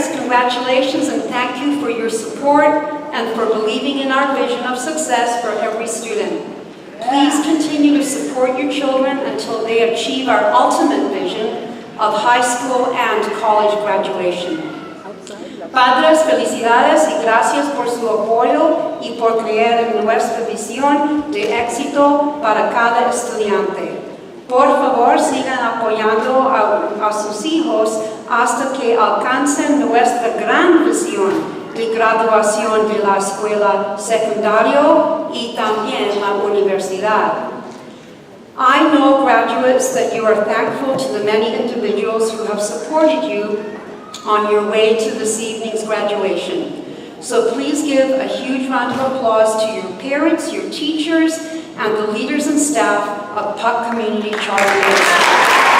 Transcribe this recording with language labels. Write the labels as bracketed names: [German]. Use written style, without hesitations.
[English] Congratulations and thank you for your support and for believing in our vision of success for every student. Please continue to support your children until they achieve our ultimate vision of high school and college graduation. [Spanish] Padres, felicidades y gracias por su apoyo y por creer en nuestra visión de éxito para cada estudiante. Por favor, sigan apoyando a sus hijos hasta que alcancen nuestra gran visión de graduación de la escuela secundaria y también la universidad. [English] I know, graduates, that you are thankful to the many individuals who have supported you on your way to this evening's graduation. So please give a huge round of applause to your parents, your teachers, and the leaders and staff of PUC Community Charter Middle School.